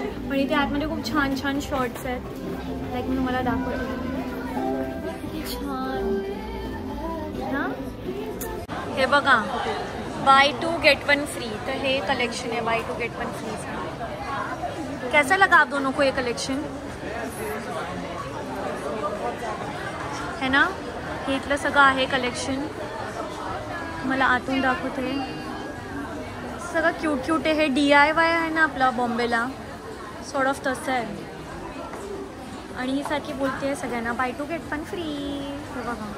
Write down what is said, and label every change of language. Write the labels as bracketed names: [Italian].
[Marathi] पण इथे आतमध्ये खूप छान छान शर्ट्स आहेत. लाईक मी तुम्हाला दाखवते किती छान ना. हे बघा [English] Buy 2 get 1 free. [Marathi] तर हे कलेक्शन है बाय 2 get 1 फ्री. [Hindi] कैसा लगा आप दोनों को ये कलेक्शन है ना? [Marathi] हे इथलं सगळं आहे कलेक्शन. मला आतून दाखवते. सगळं क्यूट क्यूट आहे. हे DIY आहे ना आपला बॉम्बेला, सॉर्ट ऑफ तसं आहे. आणि ही सारखी बोलते सगळ्यांना बाय 2 get 1 फ्री. हे बघा